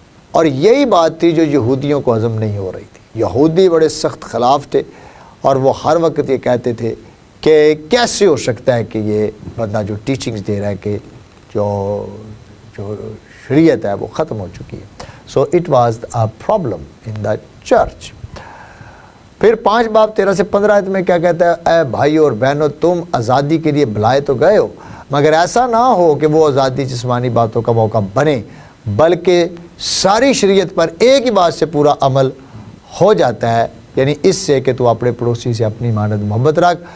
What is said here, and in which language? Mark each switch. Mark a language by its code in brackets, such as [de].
[ur] اور یہی بات تھی جو یہودیوں کو ہضم نہیں ہو رہی تھی. یہودی بڑے سخت خلاف تھے اور وہ ہر وقت یہ کہتے تھے کہ کیسے ہو سکتا ہے کہ یہ بندہ جو ٹیچنگز دے رہا ہے کہ جو شریعت ہے وہ ختم ہو چکی ہے. [en] So it was a problem in the church. [ur] پھر 5 باب 13 سے 15 آیت میں کیا کہتا ہے, اے بھائیو اور بہنوں تم آزادی کے لیے بلائے تو گئے ہو مگر ایسا نہ ہو کہ وہ آزادی جسمانی باتوں کا موقع بنے بلکہ ساری شریعت پر ایک ہی بات سے پورا عمل ہو جاتا ہے, یعنی اس سے کہ تو اپنے پڑوسی سے اپنی مانند محبت رکھ.